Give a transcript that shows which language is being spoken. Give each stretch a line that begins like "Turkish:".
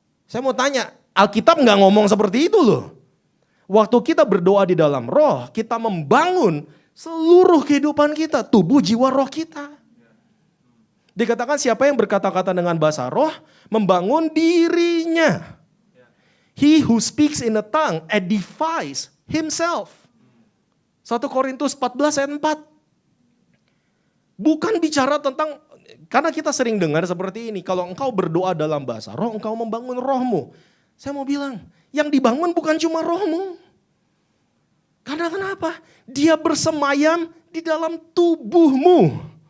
Indonesian: Saya mau tanya, Alkitab gak ngomong seperti itu loh. Waktu kita berdoa di dalam Roh, kita membangun seluruh kehidupan kita, tubuh, jiwa, roh kita. Dikatakan siapa yang berkata-kata dengan bahasa roh, membangun dirinya.
English: He who speaks in a tongue edifies himself.
Indonesian: 1 Korintus 14 ayat 4. Bukan bicara tentang, karena kita sering dengar seperti ini, kalau engkau berdoa dalam bahasa roh, engkau membangun rohmu. Saya mau bilang, yang dibangun bukan cuma rohmu. Karena kenapa? Dia bersemayam di dalam tubuhmu.